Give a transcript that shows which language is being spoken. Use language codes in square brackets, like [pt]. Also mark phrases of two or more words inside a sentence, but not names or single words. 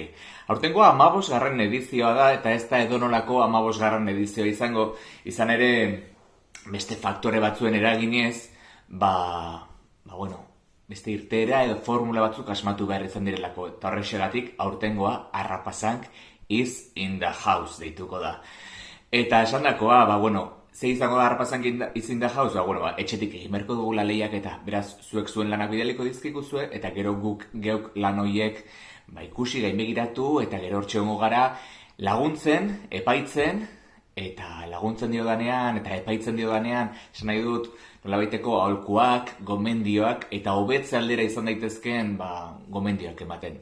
[eu] Aurtengoa 15. edizioa da, eta ez da edonolako 15. edizioa izan ere beste faktore batzuen eraginez, beste irteera edo formula batzuk asmatu behar izan direlako. Eta horrexegatik aurtengoa Arrapazank is in the house deituko da. Eta esandakoa, ze izango da Arrapazank is in the house? Etxetik egin beharko dugula lehiak eta beraz zuek zuen lanak bidaliko dizkiguzue, eta gero geuk lan horiek ikusi gainbegiratu, eta gero hortxe hongo gara laguntzen, epaitzen, eta laguntzen diodanean, eta epaitzen diodanean, esan nahi dut, nolabaiteko aholkuak, gomendioak, eta hobetze aldera izan daitezkeen, gomendioak ematen.